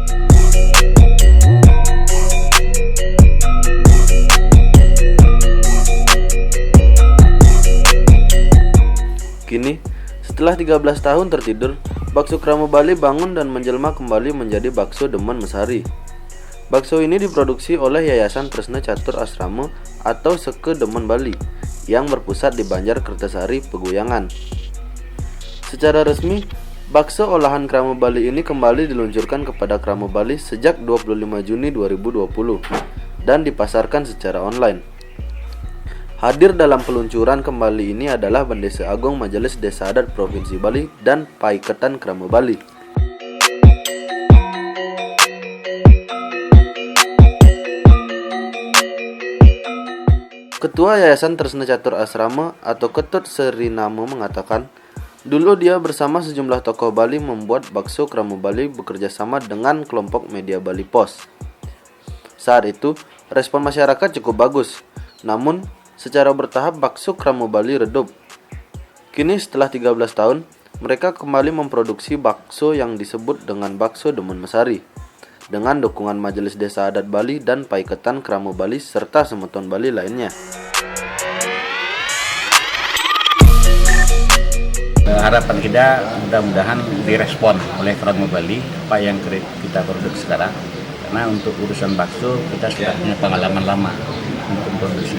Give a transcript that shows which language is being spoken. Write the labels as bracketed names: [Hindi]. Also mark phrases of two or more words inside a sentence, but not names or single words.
[Indonesian] Kini, setelah 13 tahun tertidur, bakso Kramo Bali bangun dan menjelma kembali menjadi bakso Demen Mesari. Bakso ini diproduksi oleh Yayasan Tresna Catur Asrama atau Seke Demen Bali yang berpusat di Banjar Kertasari, Peguyangan. Secara resmi, bakso olahan Kramo Bali ini kembali diluncurkan kepada Kramo Bali sejak 25 Juni 2020 dan dipasarkan secara online. Hadir dalam peluncuran kembali ini adalah Bendesa Agung Majelis Desa Adat Provinsi Bali dan Paiketan Kramo Bali. Ketua Yayasan Tresna Catur Asrama atau Ketut Serinamo mengatakan, dulu dia bersama sejumlah tokoh Bali membuat bakso Kramo Bali bekerja sama dengan kelompok media Bali Post. Saat itu, respon masyarakat cukup bagus, namun secara bertahap bakso Kramo Bali redup. Kini setelah 13 tahun, mereka kembali memproduksi bakso yang disebut dengan bakso Demen Mesari, dengan dukungan Majelis Desa Adat Bali dan Paiketan Kramo Bali serta Semeton Bali lainnya. Harapan kita mudah-mudahan direspon oleh Kramo Bali apa yang kita produksi sekarang, karena untuk urusan bakso kita sudah punya pengalaman lama untuk produksi.